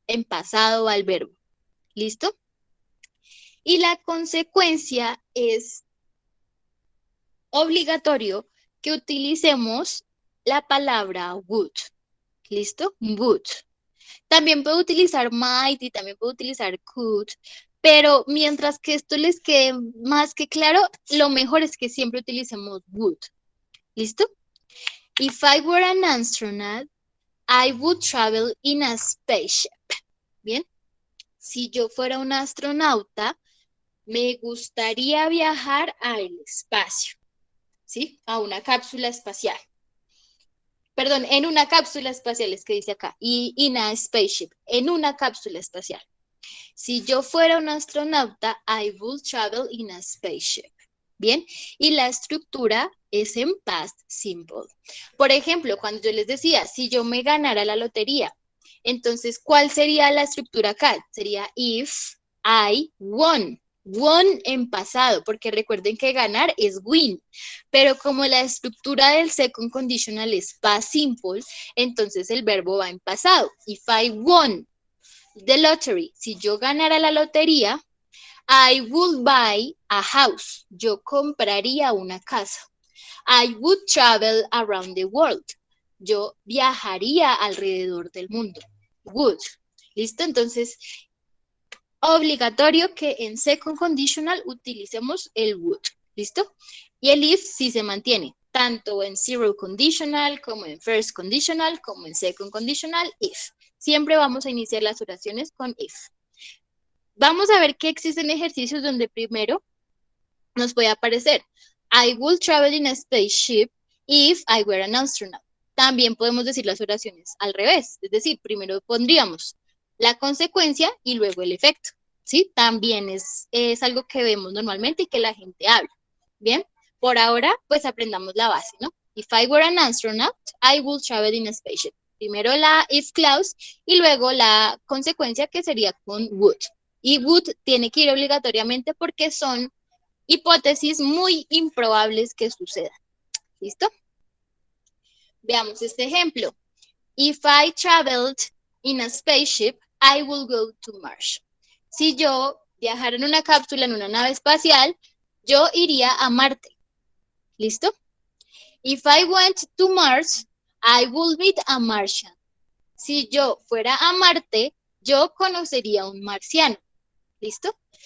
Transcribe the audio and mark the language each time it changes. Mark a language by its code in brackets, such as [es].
[es] En pasado va el verbo. ¿Listo? Y la consecuencia es obligatorio que utilicemos la palabra would. ¿Listo? Would. También puedo utilizar might y también puedo utilizar could, pero mientras que esto les quede más que claro, lo mejor es que siempre utilicemos would. ¿Listo? [en] If I were an astronaut, I would travel in a spaceship. [es] Bien. Si yo fuera un astronauta, me gustaría viajar al espacio. ¿Sí? A una cápsula espacial. Perdón, en una cápsula espacial es que dice acá. Y [en] in a spaceship, [es] en una cápsula espacial. Si yo fuera un astronauta, [en] I would travel in a spaceship. [es] Bien, y la estructura es en past simple. Por ejemplo, cuando yo les decía, si yo me ganara la lotería, entonces, ¿cuál sería la estructura acá? Sería [en] if I won. [es] Won en pasado, porque recuerden que ganar es win. Pero como la estructura del second conditional es past simple, entonces el verbo va en pasado. [en] If I won the lottery, [es] si yo ganara la lotería, [en] I would buy a house. [es] Yo compraría una casa. [en] I would travel around the world. [es] Yo viajaría alrededor del mundo. Would. ¿Listo? Entonces, obligatorio que en second conditional utilicemos el would. ¿Listo? Y el if sí se mantiene, tanto en zero conditional, como en first conditional, como en second conditional, if. Siempre vamos a iniciar las oraciones con if. Vamos a ver que existen ejercicios donde primero nos puede aparecer [en] I will travel in a spaceship if I were an astronaut. [es] También podemos decir las oraciones al revés, es decir, primero pondríamos la consecuencia y luego el efecto, ¿sí? También es algo que vemos normalmente y que la gente habla. Bien, por ahora pues aprendamos la base, ¿no? [en] If I were an astronaut, I would travel in a spaceship. [es] Primero la if clause y luego la consecuencia que sería con would. Y would tiene que ir obligatoriamente porque son hipótesis muy improbables que sucedan. ¿Listo? Veamos este ejemplo. [en] If I traveled in a spaceship, I will go to Mars. [es] Si yo viajara en una cápsula, en una nave espacial, yo iría a Marte. ¿Listo? [en] If I went to Mars, I will meet a Martian. [es] Si yo fuera a Marte, yo conocería a un marciano. ¿Listo?